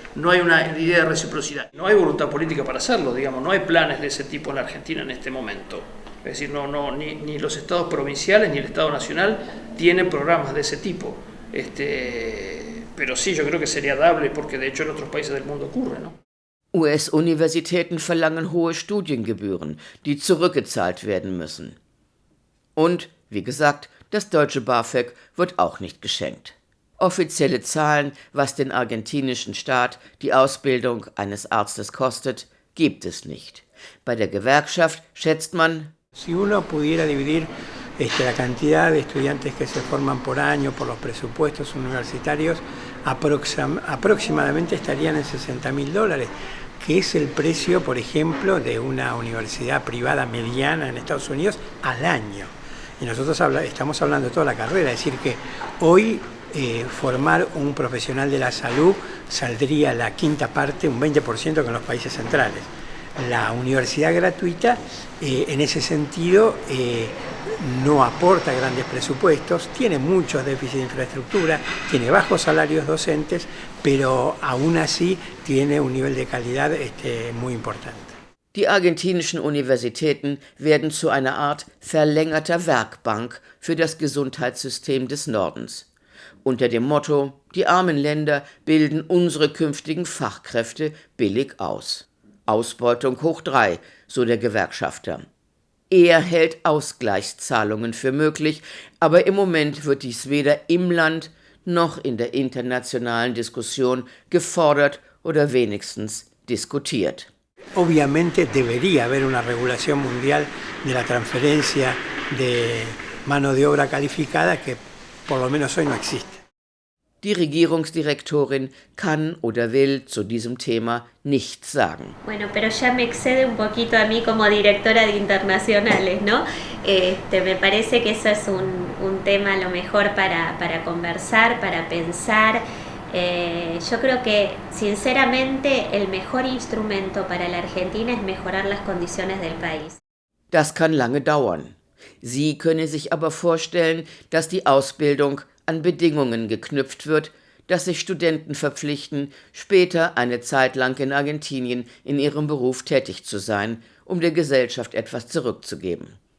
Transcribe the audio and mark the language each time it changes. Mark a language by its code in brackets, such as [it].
[es] No hay una idea de reciprocidad. No hay voluntad política para hacerlo, digamos, no hay planes de ese tipo en la Argentina en este momento. Es decir, ni los estados provinciales ni el Estado nacional tienen programas de ese tipo. Pero sí, yo creo que sería dable porque de hecho en otros países del mundo ocurre, ¿no? [de] US-Universitäten verlangen hohe Studiengebühren, die zurückgezahlt werden müssen. Und, wie gesagt, das deutsche BAföG wird auch nicht geschenkt. Offizielle Zahlen, was den argentinischen Staat die Ausbildung eines Arztes kostet, gibt es nicht. Bei der Gewerkschaft schätzt man, [es] si uno pudiera dividir la cantidad de estudiantes que se forman por año por los presupuestos universitarios, aproximadamente estarían en $60.000, que es el precio, por ejemplo, de una universidad privada mediana en Estados Unidos al año. Y nosotros estamos hablando de toda la carrera, es decir que hoy formar un profesional de la salud saldría la quinta parte, un 20% que en los países centrales. La universidad gratuita, en ese sentido, no aporta grandes presupuestos, tiene muchos déficits de infraestructura, tiene bajos salarios docentes, pero aún así tiene un nivel de calidad muy importante. [de] Die argentinischen Universitäten werden zu einer Art verlängerter Werkbank für das Gesundheitssystem des Nordens. Unter dem Motto, die armen Länder bilden unsere künftigen Fachkräfte billig aus. Ausbeutung hoch 3, so der Gewerkschafter. Er hält Ausgleichszahlungen für möglich, aber im Moment wird dies weder im Land noch in der internationalen Diskussion gefordert oder wenigstens diskutiert. [es] Obviamente debería haber una regulación mundial de la transferencia de mano de obra calificada que por lo menos hoy no existe. [de] Die Regierungsdirektorin kann oder will zu diesem Thema nichts sagen. [es] Bueno, pero ya me excede un poquito a mí como directora de internacionales, ¿no? Me parece que eso es un tema a lo mejor para conversar, para pensar. Yo creo que sinceramente el mejor instrumento para la Argentina es mejorar las condiciones del país. [de] Das kann lange dauern. Sie könne sich aber vorstellen, dass die Ausbildung an Bedingungen geknüpft wird, dass sich Studenten verpflichten, später eine Zeit lang in Argentinien in ihrem Beruf tätig zu sein, um der Gesellschaft etwas zurückzugeben.